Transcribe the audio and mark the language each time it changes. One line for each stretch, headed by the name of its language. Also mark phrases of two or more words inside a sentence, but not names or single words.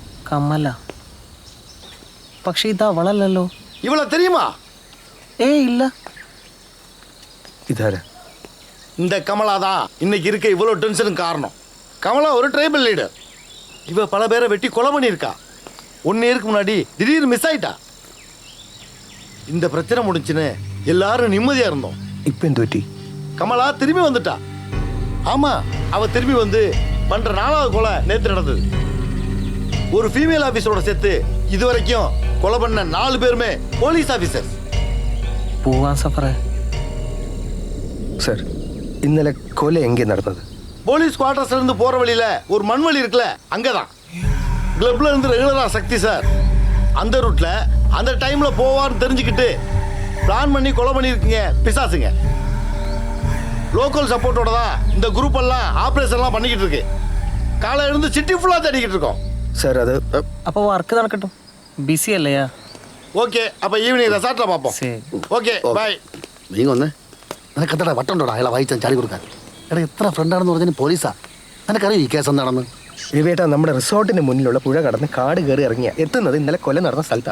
Malayalam: കമല. പക്ഷെ ഇത് അവളല്ലല്ലോ.
Tamil: இவளை தெரியுமா?
Malayalam: ഇല്ല. ഇതാരാ?
Tamil: இந்த கமலா தான் இன்னைக்கு இருக்க இவ்வளோ டென்ஷனுக்கு காரணம். கமலா ஒரு
English: tribal leader.
Tamil: இவ பல பேரை வெட்டி கொலை பண்ணியிருக்கா. 1 இயருக்கு முன்னாடி திடீர்னு மிஸ் ஆயிட்டா. இந்த பிரச்சனை முடிஞ்சுன்னு எல்லாரும் நிம்மதியா இருந்தோம்.
Malayalam: ഇപ്പം എന്ത് പറ്റി?
Tamil: கமலா திரும்பி வந்துட்டா. ஆமா, அவ திரும்பி வந்து பண்ற 4வது கொலை நேத்து நடந்தது. ஒரு
English: female officerோட
Tamil: சேர்த்து இதுவரைக்கும் கொலை பண்ண 4 பேருமே
English: police officer.
Malayalam: പോവാൻ സഫറേ. സർ, ഇന്നലെ കൊല എங்கே നടന്നത്?
English: police quartersல
Tamil: இருந்து போற வழியில ஒரு மண் வழி இருக்குல்ல, அங்கதான். கிளப்ல இருந்து ரெகுலரா சக்தி சார் அந்த ரூட்ல அந்த டைம்ல போவான்னு தெரிஞ்சுக்கிட்டு பிளான் பண்ணி கொலை பண்ணியிருக்கீங்க பிசாசுங்க.
English: local supportோட
Tamil: தான் இந்த குரூப் எல்லாம் ஆபரேஷன்லாம் பண்ணிக்கிட்டு இருக்கு. காலை இருந்து
English: city fullா
Tamil: தேடிக்கிட்டு இருக்கோம்.
Malayalam: സർ, അത് അപ്പോൾ വർക്ക് നടക്കട്ടും. ബിസി അല്ലയാ? ഓക്കെ, അപ്പൊ
English: evening resortിൽ
Malayalam: പാപ്പോ. ശരി.
English: okay, bye.
Malayalam: നീ വന്നേ. നിനക്കെന്താ വട്ടുണ്ടോടാ അയാളെ വായിച്ചാൽ ചാടി കൊടുക്കാൻ? എടാ, എത്ര ഫ്രണ്ടാണെന്ന് പറഞ്ഞാൽ പോലീസാ. നിനക്കറിയാം ഈ കേസ് എന്താണെന്ന്? രവിയേട്ടാ, നമ്മുടെ റിസോർട്ടിന് മുന്നിലുള്ള പുഴ കടന്ന് കാട് കയറി ഇറങ്ങിയ എത്തുന്നത് ഇന്നലെ കൊല നടന്ന സ്ഥലത്താണ്.